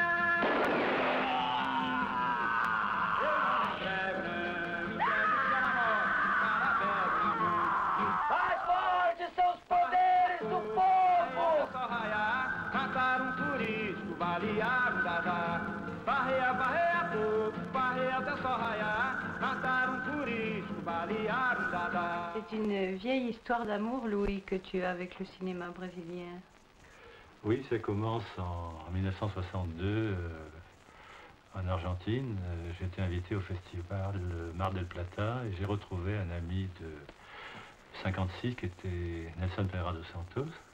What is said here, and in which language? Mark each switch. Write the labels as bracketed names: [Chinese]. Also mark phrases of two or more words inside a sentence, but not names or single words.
[Portuguese] Balearam Dadá, barreia, barreia pouco, barreia até só raiar, mataram turismo, balearam Dadá. [French] C'est une vieille histoire d'amour, Louis, que tu as avec le cinéma brésilien. Oui, ça commence en 1962 en Argentine. J'ai été invité au festival Mar del Plata et j'ai retrouvé un ami de 56 qui était Nelson Pereira dos Santos.